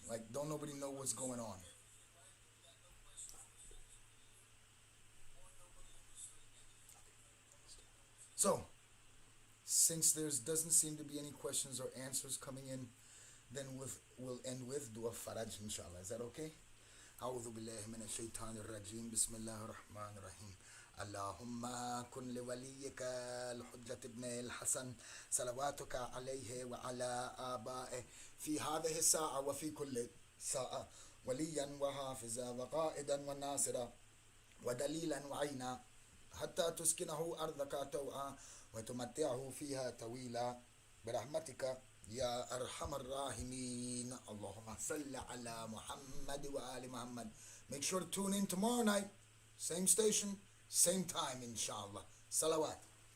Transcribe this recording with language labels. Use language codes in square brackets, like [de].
[en] Like, don't nobody know what's going on. So, since there doesn't seem to be any questions or answers coming in, then we'll end with dua faraj, inshallah. Is that okay? [ar] أعوذ بالله من الشيطان الرجيم بسم الله الرحمن الرحيم اللهم كن لوليك الحجة ابن الحسن صلواتك عليه وعلى آبائه في هذه الساعة وفي كل ساعة وليا وحافظا وقائدا وناصرا ودليلا وعينا حتى تسكنه أرضك توعا وتمتعه فيها طويلا برحمتك يا أرحم الراحمين اللهم صل على محمد وآل محمد. [en] Make sure to tune in tomorrow night, same station, same time, inshallah. Salawat.